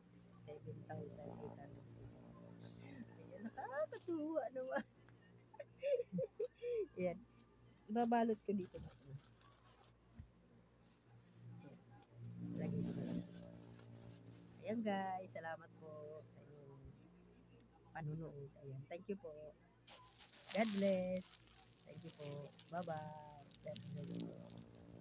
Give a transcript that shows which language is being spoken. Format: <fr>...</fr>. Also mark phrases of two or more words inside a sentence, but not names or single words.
<tl>7,800. Ayan, nakakatuwa naman. Ayan. Ibabalot ko dito na. Lagi ko na. Ayan guys, salamat po sa inyong panunood. Ayan,</tl> <en>thank you po. God bless. Thank you po. Bye-bye. God bless.</en>